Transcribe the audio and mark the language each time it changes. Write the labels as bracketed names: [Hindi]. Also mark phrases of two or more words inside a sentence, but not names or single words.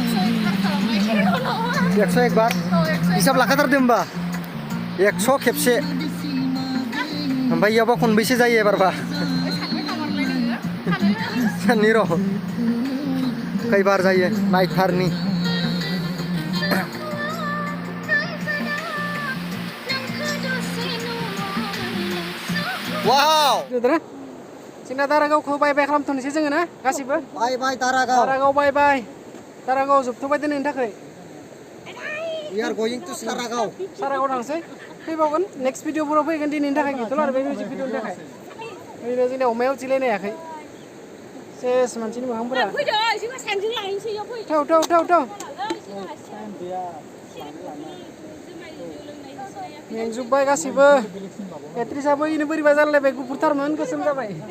[Bodo] 101 बार हिसाब लाखाथारदो होमबा 100 खेबसे ओमफ्राय इयावबा खनबैसे जायो एबारबा साननि र' खैबार जायो नायथारनि वाव जोंना दारागावखौ बाय बाय खालामथ'नोसै जोङो ना गासिबो बाय बाय दारागाव बाय बाय दारागाव जोबथ'बाय दिनैनि थाखाय [English] we are going to सारागाव [Bodo] थांसै फैबावगोन नेक्स्ट भिडिअफोराव फैगोन दिनैनि थाखाय गैथ'ला आरो बे मिउजिक भिडिअनि थाखाय ओरैनो जोंना अमायाव जिलायनो हायाखै सेस मानसिनि मोखांफोरा फैदो जोङो सानजों लायनोसै इयाव फै थाव मेंजोब्बाय गासिबो एक्ट्रिसाबो इनो बोरैबा जालायबाय गुफुरथारमोन गोसोम जाबाय